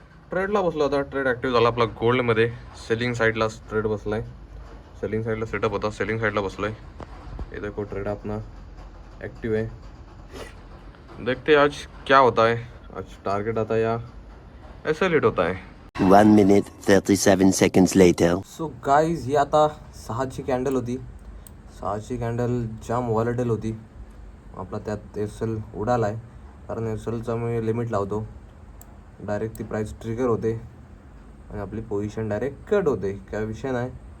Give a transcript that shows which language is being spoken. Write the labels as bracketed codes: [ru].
[mr] ट्रेडला बसलो होता, trade active झाला आपला गोल्डमध्ये. सेलिंग साईडला ट्रेड बसलाय, सेलिंग साईडला सेटअप होता, सेलिंग साईडला बसलोय. इथे को ट्रेड आपला ॲक्टिव्ह आहे. [hi] देखते हैं आज क्या होता है. आज टारगेट आता है या ऐसा लेट होता है. [en] 1 minute 37 seconds later. [mr] So guys ही आता 6ची कॅन्डल होती. 6ची कॅन्डल जाम व्हॉलेटाईल होती. आपला त्यात एल उडाला आहे, कारण एलचा मी लिमिट लावतो. डायरेक्ट ती प्राईस ट्रिगर होते आणि आपली पोझिशन डायरेक्ट कट होते. काय विषय नाही.